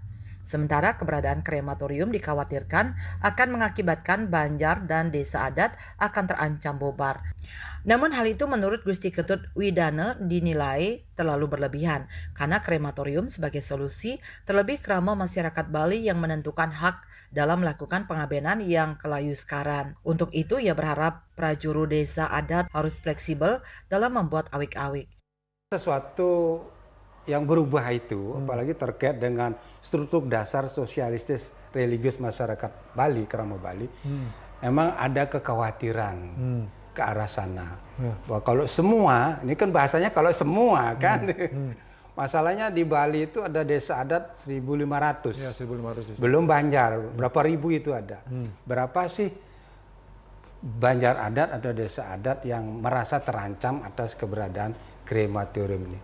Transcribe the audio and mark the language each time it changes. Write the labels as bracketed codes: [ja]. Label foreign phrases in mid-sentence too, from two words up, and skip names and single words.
[id] Sementara keberadaan krematorium dikhawatirkan akan mengakibatkan banjar dan desa adat akan terancam bubar. Namun hal itu menurut Gusti Ketut Widana dinilai terlalu berlebihan karena krematorium sebagai solusi terlebih kerama masyarakat Bali yang menentukan hak dalam melakukan pengabenan yang kelayu sekarang. Untuk itu ia berharap prajuru desa adat harus fleksibel dalam membuat awik-awik. Sesuatu yang berubah itu, apalagi terkait dengan struktur dasar sosialistis religius masyarakat Bali, kerama Bali, emang ada kekhawatiran ke arah sana. Bahwa kalau semua, ini kan bahasanya kalau semua kan, masalahnya di Bali itu ada desa adat 1.500, Ya, 1.500 desa. belum Banjar, berapa ribu itu ada. Berapa sih Banjar adat atau desa adat yang merasa terancam atas keberadaan krematorium ini.